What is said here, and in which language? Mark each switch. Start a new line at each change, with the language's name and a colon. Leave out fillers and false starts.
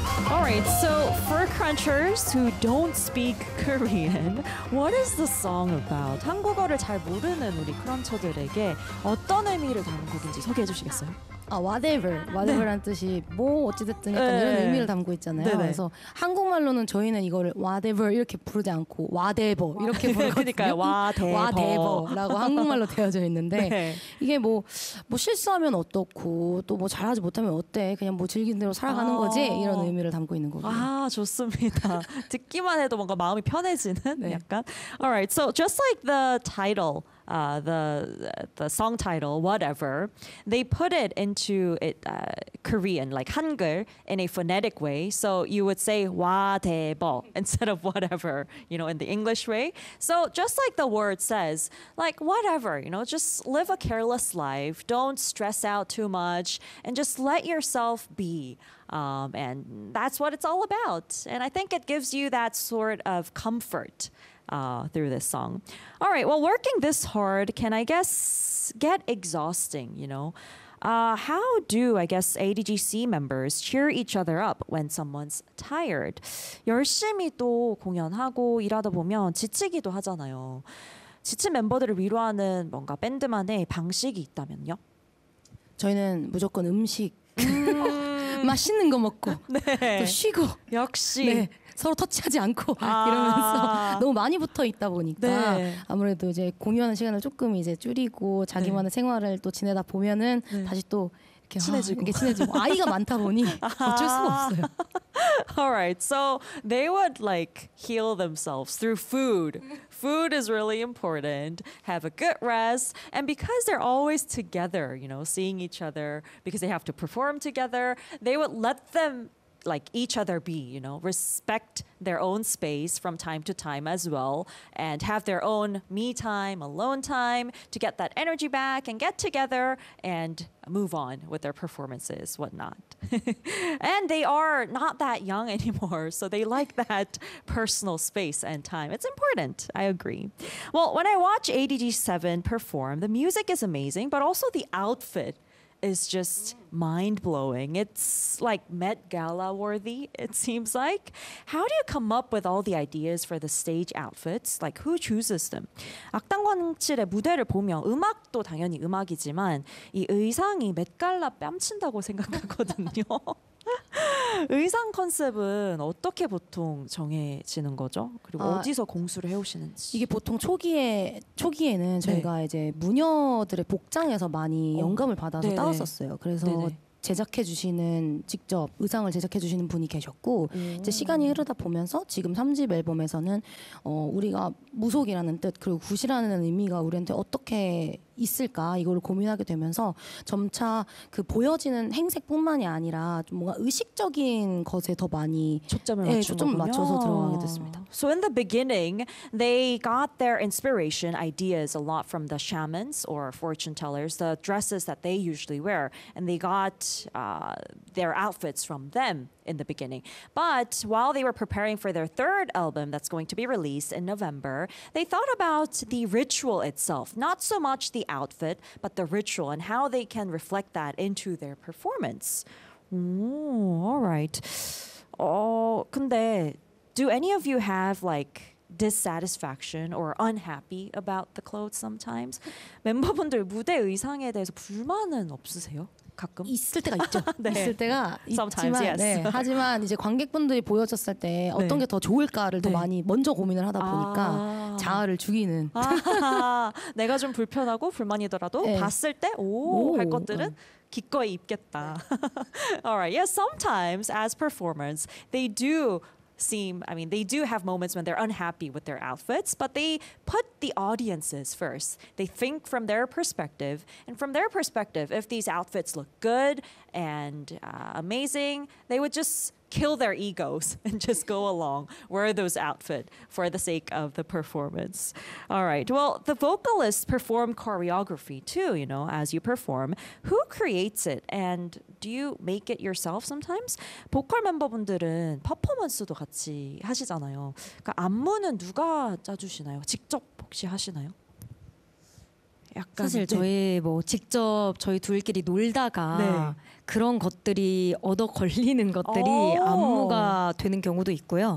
English: All right, so for crunchers who don't speak Korean, what is the song about?
Korean: 한국어를 잘 모르는 우리 크런처들에게 어떤 의미를 담은 곡인지 소개해 주시겠어요? 아, whatever란 네. 뜻이 뭐 어찌됐든 약간 네. 이런 의미를 담고 있잖아요. 네네. 그래서 한국말로는 저희는 이거를 whatever 이렇게 부르지 않고 whatever 이렇게 부르거든요. 그러니까 whatever라고 한국말로 되어져 있는데 네. 이게 뭐 실수하면 어떻고 또 뭐 잘하지 못하면 어때 그냥 뭐 즐기는 대로 살아가는 거지 이런 의미를 담고 있는 거고요. 아, 좋습니다. 듣기만 해도 뭔가 마음이 편해지는 네. 약간.
English: Alright, so just like the title. The song title, whatever, they put it into it Korean, like 한글, in a phonetic way. So you would say 와대버 instead of whatever, you know, in the English way. So just like the word says, like whatever, you know, just live a careless life. Don't stress out too much and just let yourself be. And that's what it's all about. And I think it gives you that sort of comfort. Through this song. All right, well, working this hard can, I guess, get exhausting, you know. How do, I guess, ADGC members cheer each other up when someone's tired?
Korean: 열심히 또 공연하고 일하다 보면 지치기도 하잖아요. 지친 멤버들을 위로하는 뭔가 밴드만의 방식이 있다면요? 저희는 무조건 음식. 맛있는 거 먹고 네. 또 쉬고 역시 네. 서로 터치하지 않고 아~ 이러면서 너무 많이 붙어 있다 보니까 네. 아무래도 이제 공연 시간을 조금 이제 줄이고 자기만의 네. 생활을 또 지내다 보면은 네. 다시 또 이렇게 친해지고 이게 친해지고 아이가 많다 보니 어쩔 수가 없어요.
English: Alright, so they would like heal themselves through food. Food is really important. Have a good rest. And because they're always together, you know, seeing each other, because they have to perform together, they would let them, like, each other be, you know, respect their own space from time to time as well, and have their own me time, alone time, to get that energy back and get together and move on with their performances, whatnot. And they are not that young anymore, so they like that personal space and time. It's important, I agree. Well, when I watch ADG7 perform, the music is amazing, but also the outfit is just mind-blowing. It's like Met Gala worthy, it seems like. How do you come up with all the ideas for the stage outfits? Like, who chooses them?
Korean: 악당관측의 무대를 보면 음악도 당연히 음악이지만 이 의상이 맷갈라 뺨친다고 생각하거든요. 의상 컨셉은 어떻게 보통 정해지는 거죠? 그리고 어디서 공수를 해오시는지. 이게 보통 초기에는 네. 저희가 이제 무녀들의 복장에서 많이 영감을 받아서 네네. 따왔었어요. 그래서 네네. 제작해주시는 직접 의상을 제작해주시는 분이 계셨고 이제 시간이 흐르다 보면서 지금 3집 앨범에서는 우리가 무속이라는 뜻 그리고 굿이라는 의미가 우리한테 어떻게 있을까 이걸 고민하게 되면서 점차 그 보여지는 행색뿐만이 아니라 좀 뭔가 의식적인 것에 더 많이 초점을 맞춰서 들어가게 됐습니다.
English: So in the beginning, they got their inspiration ideas a lot from the shamans or fortune tellers, the dresses that they usually wear, and they got their outfits from them. In the beginning. But while they were preparing for their third album that's going to be released in November, they thought about the ritual itself, not so much the outfit, but the ritual and how they can reflect that into their performance. Ooh, all right. Oh,
Korean: 근데
English: do any of you have like dissatisfaction or unhappy about the clothes sometimes?
Korean: 멤버분들 무대 의상에 대해서 불만은 없으세요? 가끔 있을 때가 있죠. 네. 있을 때가 있지만,
English: Sometimes, yes.
Korean: 네. 하지만 이제 관객분들이 보여줬을 때 어떤 네. 게 더 좋을까를 네. 더 많이 먼저 고민을 하다 보니까 자아를 죽이는. 내가 좀 불편하고 불만이더라도 네. 봤을 때 할 것들은. 기꺼이 입겠다.
English: Alright, yes. Sometimes as performers, they do. They do have moments when they're unhappy with their outfits, but they put the audiences first. They think from their perspective, and from their perspective, if these outfits look good and amazing, they would just kill their egos and just go along, wear those outfits for the sake of the performance. All right, well, the vocalists perform choreography too, you know, as you perform. Who creates it and do you make it yourself sometimes?
Korean: 보컬 멤버분들은 퍼포먼스도 같이 하시잖아요. 그러니까 안무는 누가 짜주시나요? 직접 혹시 하시나요? 약간 사실 네. 저희 뭐 직접 저희 둘끼리 놀다가 네. 그런 것들이 얻어 걸리는 것들이 안무가 되는 경우도 있고요.